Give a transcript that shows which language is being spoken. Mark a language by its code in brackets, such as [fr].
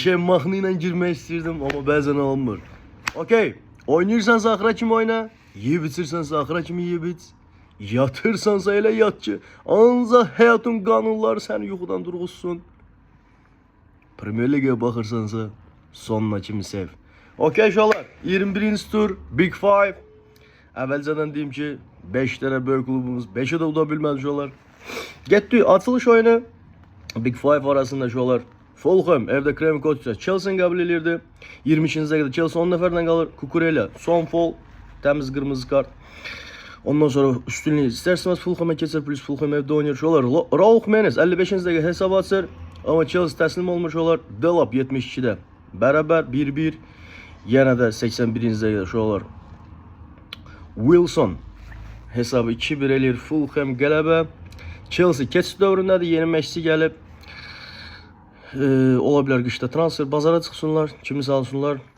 [tr] Şey mahnıyla girmek istedim ama bazen olmuyor. Okey. [az] Oynayırsansa ahıra kimi oyna. Yiyip içirsense ahıra kimi yiyip iç. Yatırsansa elə yatçı. Ancaq həyatın qanunları səni yuxudan durğuzsun. Premier Lig'e baxırsansa sonuna kimi sev. Okey uşaqlar. 21-ci tur Big Five. Əvvəlcədən deyim ki 5 dənə böyük klubumuz 5'e də uda bilmədi uşaqlar. Getdi açılış oyunu Big Five arasında uşaqlar. Fulham evde Craven Cottage Chelsea'ni qəbul edirdi. 22-ci dəqiqədə Chelsea 10 nəfərdən qalır. Kukurela son fol, təmiz qırmızı kart. Ondan sonra üstünlüğü isterseniz Fulham'a keçer, plus Fulham [tr] evde oynuyor. [az] Şolar Raul Jimenez 55. dəqiqə hesab açır. Ama Chelsea təslim olmuş olar. Delap 72'də beraber 1-1. Yenə də 81-ci dəqiqədə şolar Wilson hesabı 2-1 eləyir. Fulham qələbə. Chelsea keçid dövründədir. Yeni məşqçi gəlib. Olabilir qışda transfer bazara çıxsınlar, kimi alsınlar.